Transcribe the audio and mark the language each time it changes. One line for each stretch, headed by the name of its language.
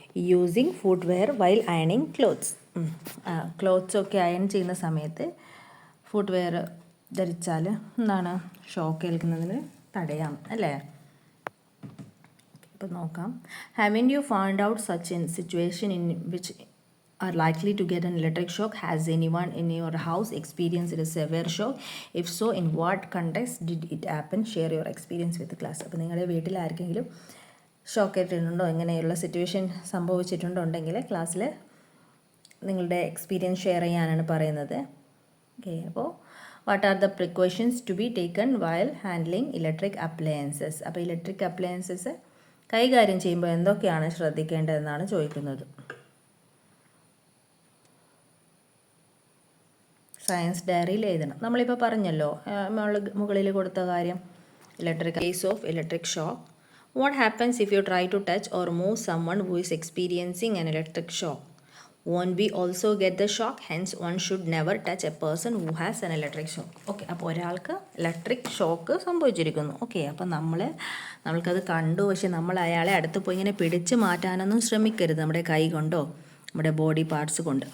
English: Using food wear while അയണിങ് clothes.
Malayalam: ക്ലോത്ത്സൊക്കെ iron ചെയ്യുന്ന സമയത്ത് food wear ധരിച്ചാൽ എന്താണ് ഷോക്ക് ഏൽക്കുന്നതിന് തടയാം അല്ലേ. ഇപ്പം നോക്കാം.
English: Haven't you found out such in situation in which are likely to get an electric shock? Has anyone in your house experienced a severe shock? If so, in what context did it happen? Share your experience with the class.
Malayalam: അപ്പോൾ നിങ്ങളുടെ വീട്ടിൽ ആർക്കെങ്കിലും shock ഏറ്റിട്ടുണ്ടോ, ഇങ്ങനെയുള്ള situation സംഭവിച്ചിട്ടുണ്ടോ ഉണ്ടെങ്കിൽ ക്ലാസ്സിൽ നിങ്ങളുടെ experience share ചെയ്യാനാണ് പറയുന്നത്.
English: Okay, അപ്പോൾ what are the precautions to be taken while handling electric appliances.
Malayalam: അപ്പോൾ ഇലക്ട്രിക് അപ്ലയൻസസ് കൈകാര്യം ചെയ്യുമ്പോൾ എന്തൊക്കെയാണ് ശ്രദ്ധിക്കേണ്ടതെന്നാണ് ചോദിക്കുന്നത്. സയൻസ് ഡയറിയിൽ എഴുതണം. നമ്മളിപ്പോൾ പറഞ്ഞല്ലോ മുകളിൽ കൊടുത്ത കാര്യം,
English: Case of electric shock. What happens if you try to touch or move someone who is experiencing an electric shock? Won't we also get the shock? Hence one should never touch a person who has an electric shock.
Malayalam: Okay, അപ്പോൾ ഒരാൾക്ക് electric shock സംഭവിച്ചിരിക്കുന്നു. Okay, അപ്പോൾ നമ്മൾക്കത് കണ്ടു, പക്ഷെ നമ്മൾ അയാളെ അടുത്ത് പോയി ഇങ്ങനെ പിടിച്ച് മാറ്റാനൊന്നും ശ്രമിക്കരുത്, നമ്മുടെ കൈ കൊണ്ടോ നമ്മുടെ ബോഡി പാർട്സ് കൊണ്ട്.